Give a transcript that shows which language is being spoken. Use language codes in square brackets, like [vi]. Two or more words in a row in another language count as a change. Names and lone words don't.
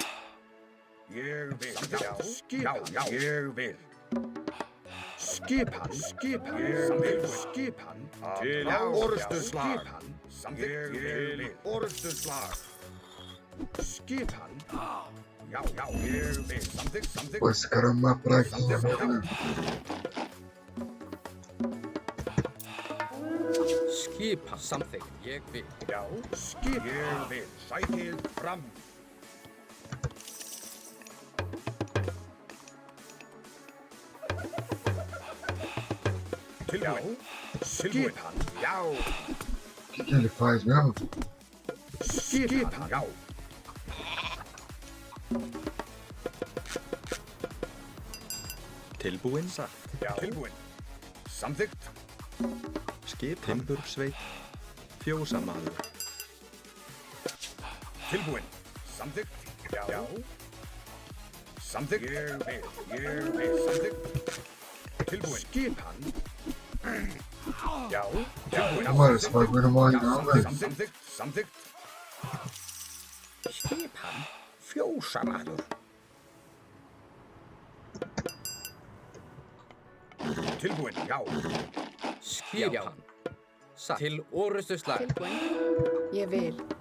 [is] Já. Skipan. Já. Ég vil. Skipan. Skipan. Til orrustuslag. Skipan. Ég vil. Orrustuslag. Skipan. Já, ég vil. Samþykkt. [pt] Pô, esse cara é uma praguinha, mano. [is] Skipan. Samþykkt. Ég vil. Já, skip. Ég vil. Sækið fram. Tilbúin. Skipan. Já. [pt] O que ele faz mesmo? [is] Skipan. Já. Tilbúinn, satt. Já. Tilbúin. Samþykkt. Skip, timbursveit, fjósamaður. Tilbúin. Samþykkt. Já. Samþykkt. Ég vil. Samþykkt. Tilbúin. Skipan. Já. Tilbúin. [pt] Mano, esse bagulho não morre não, velho. [is] Samþykkt. Skipan. Fjósamaður. Tilbúin. Já. Skipan. Satt. Til orrustuslag. Tilbúinn. Ég vil.